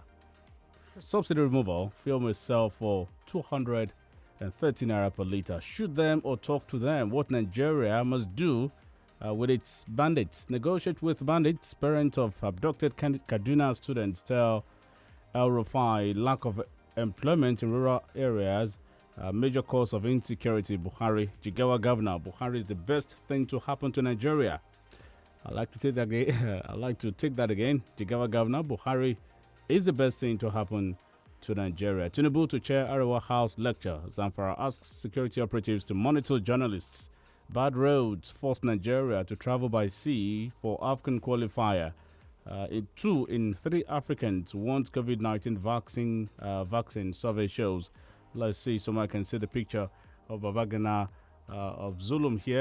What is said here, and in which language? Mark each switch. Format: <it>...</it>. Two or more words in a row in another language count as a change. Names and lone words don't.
<en>Subsidy removal, fuel may sell for 230 naira per litre. Shoot them or talk to them. What Nigeria must do with its bandits. Negotiate with bandits. Parents of abducted Kaduna students tell El Rufai lack of employment in rural areas, major cause of insecurity. Buhari, Jigawa governor, Buhari is the best thing to happen to Nigeria. I like to take that again. Jigawa governor, Buhari is the best thing to happen to Nigeria. Tinubu to chair Arewa House lecture. Zamfara asks security operatives to monitor journalists. Bad roads force Nigeria to travel by sea for African qualifier. 2 in 3 Africans want COVID-19 vaccine, survey shows. Let's see, so I can see the picture of Babagana of Zulum here.</en>